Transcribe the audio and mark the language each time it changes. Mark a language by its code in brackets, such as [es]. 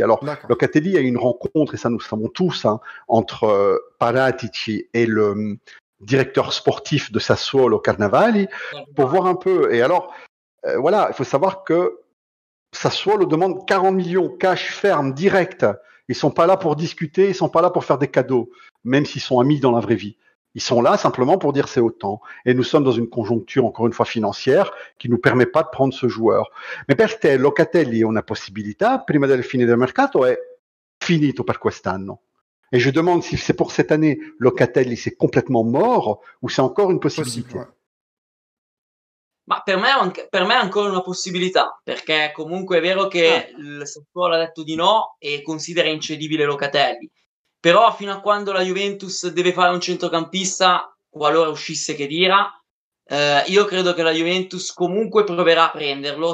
[fr] Alors, Locatelli a eu une rencontre, et ça nous savons tous, hein, entre Paratici et le directeur sportif de Sassuolo, Carnevali, pour voir un peu. Et alors, voilà, il faut savoir que Sassuolo demande 40 millions cash ferme, direct. Ils sont pas là pour discuter, ils sont pas là pour faire des cadeaux, même s'ils sont amis dans la vraie vie. Ils sont là simplement pour dire c'est autant. Et nous sommes dans une conjoncture, encore une fois, financière, qui nous permet pas de prendre ce joueur. [it] Mais per te, Locatelli è una possibilità, prima della fine del mercato, è finito per quest'anno. [fr] Et je demande si c'est pour cette année, Locatelli, c'est complètement mort, ou c'est encore une possibilité. [it] Ma per me è ancora una possibilità, perché comunque è vero che il Sassuolo ha detto di no e considera incedibile Locatelli. Però fino a quando la Juventus deve fare un centrocampista, qualora uscisse Khedira, io credo che la Juventus comunque proverà a prenderlo.